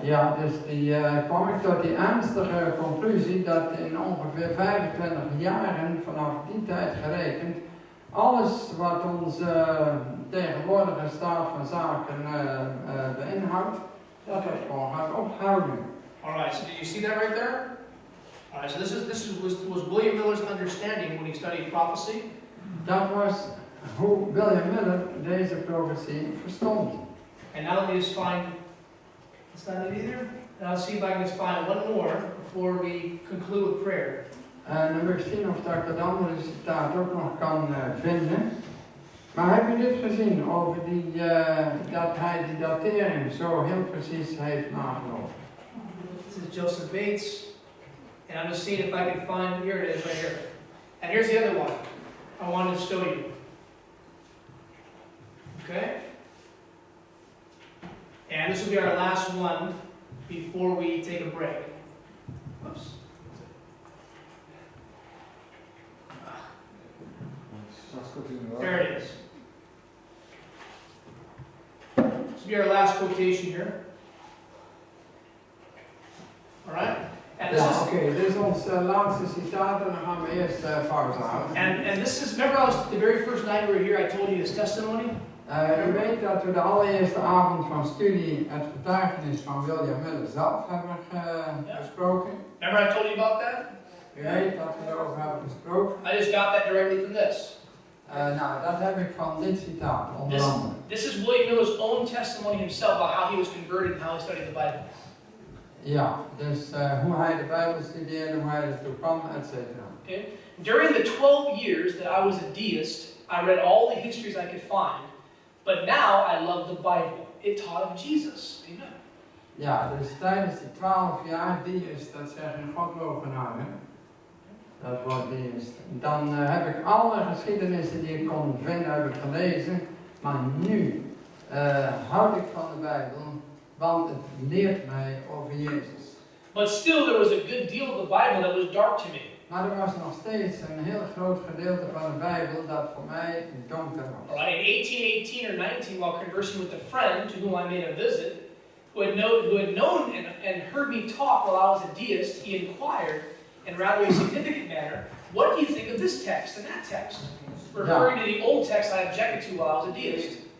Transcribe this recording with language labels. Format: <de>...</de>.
<nl>ja, dus kwam ik tot die ernstige conclusie dat in ongeveer 25 jaren vanaf die tijd gerekend, alles wat onze tegenwoordige staat van zaken beïnhoudt, dat het gewoon gaat ophouden.</nl> <en>Alright, so do you see that right there? Alright, so this was William Miller's understanding when he studied prophecy.</en> <nl>Dat was hoe William Miller deze profetie verstond.</nl> <en>And now let me just find, that's not it either. And I'll see if I can just find one more before we conclude with prayer.</en> <nl>En dan wil ik zien of dat ik dat andere citaat ook nog kan vinden. Maar heb je dit gezien over dat hij die datering zo heel precies heeft nagelopen?</nl> <en>This is Joseph Bates. And I'm just seeing if I can find, here it is right here. And here's the other one I wanted to show you. Okay? And this will be our last one before we take a break. Oops. There it is. This will be our last quotation here. Alright? And this</en> <nl>Ja,</nl> <en>is,</en> <nl>oké, dit is ons laatste citaat en dan gaan we eerst pauze houden.</nl> <en>and this is, remember the very first night we were here, I told you his testimony?</en> <nl>U weet dat we de allereerste avond van studie het getuigenis van William Miller zelf hebben besproken.</nl> <en>Remember I told you about that?</en> <nl>U weet dat we erover hebben gesproken.</nl> <en>I just got that directly from this.</en> <nl>Nou, dat heb ik van dit citaat, onder andere.</nl> <en>This is William Miller's own testimony himself about how he was converted and how he studied the Bible.</en> <nl>Ja, dus hoe hij de Bijbel studeerde, hoe hij ertoe kwam, etc.</nl> <en>Okay? During the 12 years that I was a deist, I read all the histories I could find. But now I love the Bible. It taught of Jesus. Amen.</en> <nl>Ja, dus tijdens die 12 jaar, deist, dat zeggen godlogenaren. Dat wordt deist. Dan heb ik alle geschiedenissen die ik kon vinden, heb ik gelezen. Maar nu houd ik van de Bijbel, want het leert mij over Jezus.</nl> <en>But still, there was a good deal of the Bible that was dark to me.</en> <nl>Maar er was nog steeds een heel groot gedeelte van de Bijbel dat voor mij donker was.</nl> <en>Alright, in 1818 or 19, while conversing with a friend to whom I made a visit, who had known and heard me talk while I was a deist, he inquired, in rather a significant manner, what do you think of this text and that text? Referring to the old text I objected to while I was a deist.</en>